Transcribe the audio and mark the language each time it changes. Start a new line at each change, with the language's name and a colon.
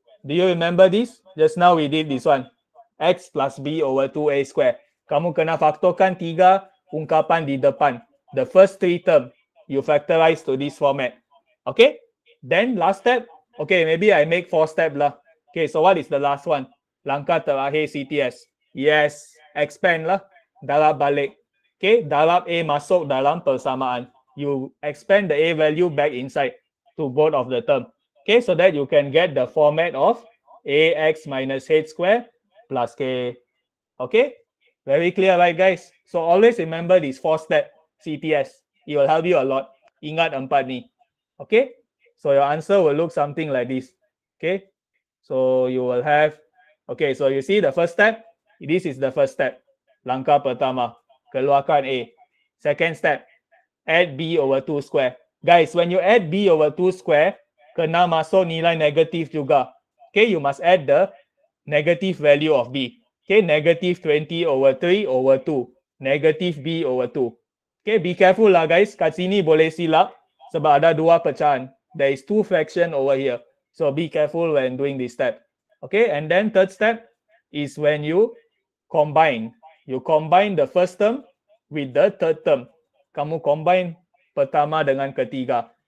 English: Do you remember this? Just now we did this one. X plus b over 2a square.
Malay: Kamu kena faktorkan 3 ungkapan di depan.
English: The first 3 term, you factorize to this format. Okay? Then last step, okay, maybe I make 4 step lah. Okay, so what is the last one?
Malay: Langkah terakhir CTS. Yes, expand lah. Darab balik. Okay, darab A masuk dalam persamaan.
English: You expand the A value back inside to both of the term. Okay, so that you can get the format of ax minus h square plus k. Okay, very clear, right, guys? So always remember this 4-step CTS. It will help you a lot.
Malay: Ingat 4 ni.
English: Okay, so your answer will look something like this. Okay, so you will have, okay, so you see the first step. This is the first step.
Malay: Langkah pertama, keluarkan A.
English: Second step, add b over 2 square. Guys, when you add b over 2 square,
Malay: kena masuk nilai negatif juga.
English: Okay, you must add the negative value of b. Okay, negative 20 over 3 over 2. Negative b over 2. Okay, be careful lah, guys.
Malay: Kat sini boleh silap sebab ada 2 pecahan.
English: There is 2 fraction over here. So be careful when doing this step. Okay, and then third step is when you combine. You combine the first term with the third term.
Malay: Kamu combine pertama dengan ketiga.